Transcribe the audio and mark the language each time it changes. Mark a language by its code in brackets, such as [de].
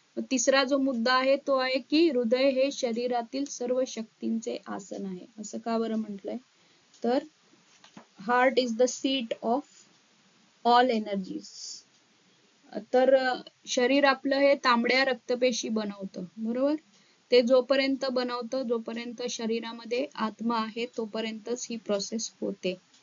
[mr] तिसरा जो मुद्दा आहे तो आहे की हृदय हे शरीरातील सर्व शक्तींचे आसन आहे. असं का बरं म्हटलंय? [en] तर heart is the seat of all energies. [mr] तर शरीर आपलं हे तांबड्या रक्तपेशी बनवतं, बरोबर? ते जोपर्यंत बनवतं, जोपर्यंत शरीरामध्ये आत्मा आहे तोपर्यंतच ही प्रोसेस होते.